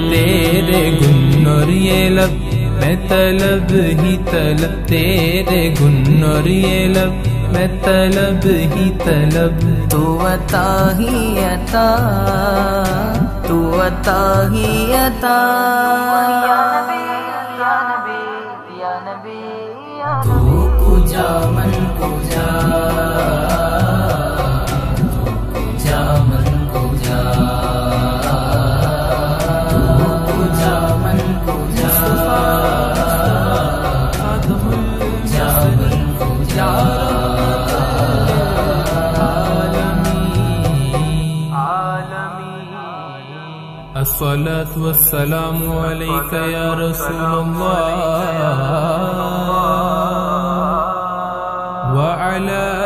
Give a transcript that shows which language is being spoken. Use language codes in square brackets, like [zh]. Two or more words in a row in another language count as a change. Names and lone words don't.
[ur] تیرے گن اور یہ لب میں طلب ہی طلب تیرے گن اور یہ لب میں طلب ہی طلب تو عطا ہی عطا تو عطا ہی عطا [ar] یا نبی یا نبی یا نبی [fa] تو کجا من کجا کجا من کجا کجا من کجا کجا من کجا [ar] الصلاة والسلام عليك يا رسول الله وعلى